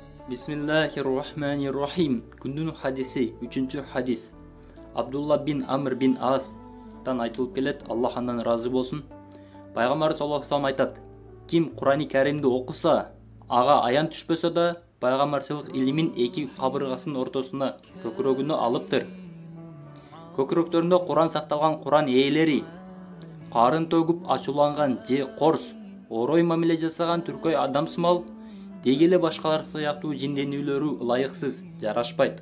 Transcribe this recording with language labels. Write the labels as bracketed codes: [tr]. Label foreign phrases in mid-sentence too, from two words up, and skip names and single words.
[ar] بسم الله الرحمن الرحيم. [ky] Күндүн хадиси 3-хадис. Абдулла бин Амр бин Астан айтылып келет, Аллах андан разы болсун. Пайгамбар [ar] صلى الله عليه [ky] айтат: Ким Курани Каримди окуса, ага аян түшпөсө да, пайгамбарчылык илимин эки кабыргасынын ортосуна көкүрөгүнө алыптыр. Көкүрөктөрүндө Куран сакталган Куран ээлери, карын төгүп ачууланган же корс, орой мамиле жасаган түркөй адамсымал, деги эле башкалар сыяктуу жинденүүлөрү ылайыксыз, жарашпайт.